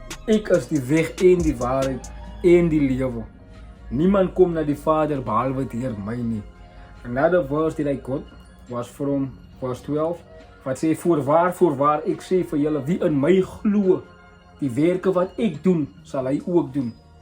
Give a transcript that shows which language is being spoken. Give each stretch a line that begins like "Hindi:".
Afrikaans: Ek is die weg en die waarheid en die lewe. Niemand kom na die Vader behalwe deur my nie.
English: Another verse that I got was from verse 12.
Afrikaans: Wat sê, voorwaar ek sê vir julle, wie in my glo, die werke wat ek doen, sal hy ook doen.